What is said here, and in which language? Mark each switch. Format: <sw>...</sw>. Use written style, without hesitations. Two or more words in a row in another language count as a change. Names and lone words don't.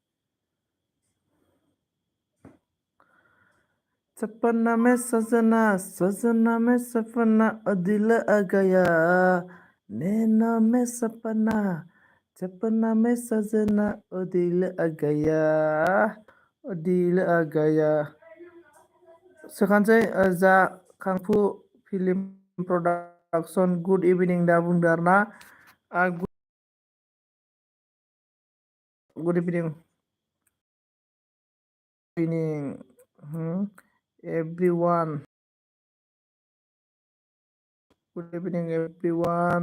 <hi>सपना में सजना सजना में सपना ओ दिल आ गया नैना में सपना सपना में सजना ओ दिल आ गया ओ दिल आ गया।</hi> <brx>सोखानोसै जा खांफु</brx> <en>film production good evening</en> <brx>दा बुंदो आरो ना</brx> <en>good evening everyone good evening everyone.</en>